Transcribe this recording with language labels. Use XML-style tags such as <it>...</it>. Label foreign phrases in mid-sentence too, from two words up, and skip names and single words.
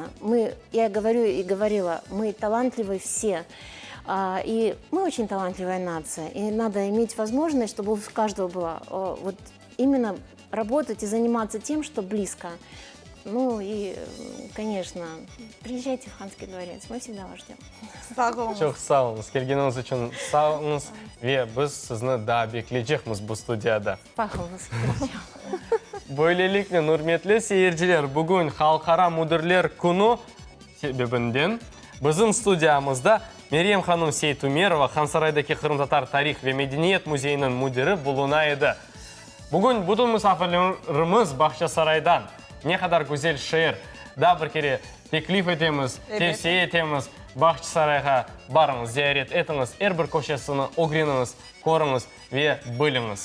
<ru>Я говорю и говорила, мы талантливые все. И мы очень талантливая нация. И надо иметь возможность, чтобы у каждого была вот именно работать и заниматься тем, что близко. Ну и, конечно, приезжайте в Ханский дворец, мы всегда вас ждем.</ru> <crh>Çok sağ olunuz. Келгеніңіз үшін sağ olunuz. Ve biz sizni da bekleyecekmiz bu studiyada. Пахловыз. Böylelikle hürmetli seyirciler, bugün Halkara Müdürler Günü sebebinden bizim stüdyamızda Meryem Hanım Seytumerova, Hansaray'daki Kırım Tatar Tarih ve Medeniyet Müzeyinin müdürü bulunaydı. Bugün bütün misafirlerimiz Bahçesaray'dan. Ne kadar güzel şehir. Da bir kere teklif edemiz, tavsiye etemiz. Bahçesaray'a barınız, ziyaret etiniz, her bir köşesini öğreniniz, көріңіз ve біліңіз.</crh>